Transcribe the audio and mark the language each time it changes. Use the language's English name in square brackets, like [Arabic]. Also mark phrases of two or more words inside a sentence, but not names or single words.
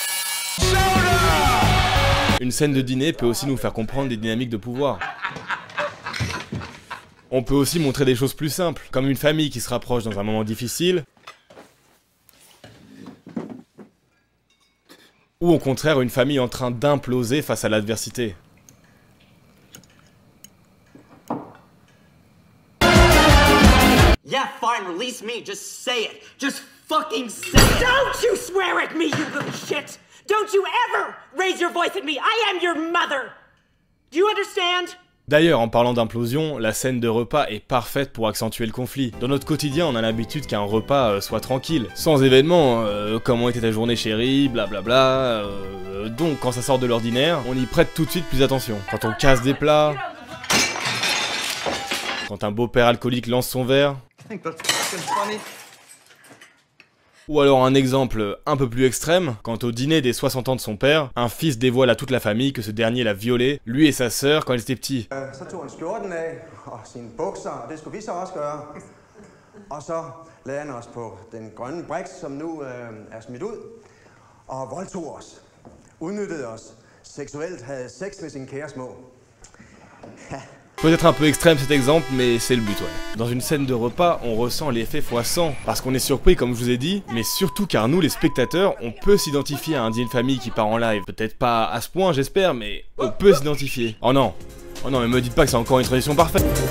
[French] Une scène de dîner peut aussi nous faire comprendre des dynamiques de pouvoir. On peut aussi montrer des choses plus simples, comme une famille qui se rapproche dans un moment difficile, ou au contraire une famille en train d'imploser face à l'adversité. [English] Yeah, fine, release me. Just say it. Just fucking say it. Don't you swear at me, you little shit! Don't you ever raise your voice at me! I am your mother! Do you understand? [French] D'ailleurs, en parlant d'implosion, la scène de repas est parfaite pour accentuer le conflit. Dans notre quotidien, on a l'habitude qu'un repas soit tranquille, sans événements, comment était ta journée chérie, blablabla, donc quand ça sort de l'ordinaire, on y prête tout de suite plus attention. Quand on casse des plats, quand un beau-père alcoolique lance son verre, ou alors un exemple un peu plus extrême, quand au dîner des 60 ans de son père, un fils dévoile à toute la famille que ce dernier l'a violé, lui et sa sœur, quand ils étaient petits. [Danish] Så tog han skjorten af og sine bukser, og det skulle vi så også gøre. Og så lagde han os på den grønne briks, som nu er smidt ud, og voldtog os, udnyttede os, seksuelt havde sex med sin kære små. [French] Peut-être un peu extrême cet exemple, mais c'est le but, ouais. Dans une scène de repas, on ressent l'effet x100, parce qu'on est surpris comme je vous ai dit, mais surtout car nous, les spectateurs, on peut s'identifier à un dîner de famille qui part en live. Peut-être pas à ce point, j'espère, mais on peut s'identifier. Oh non, mais me dites pas que c'est encore une tradition parfaite.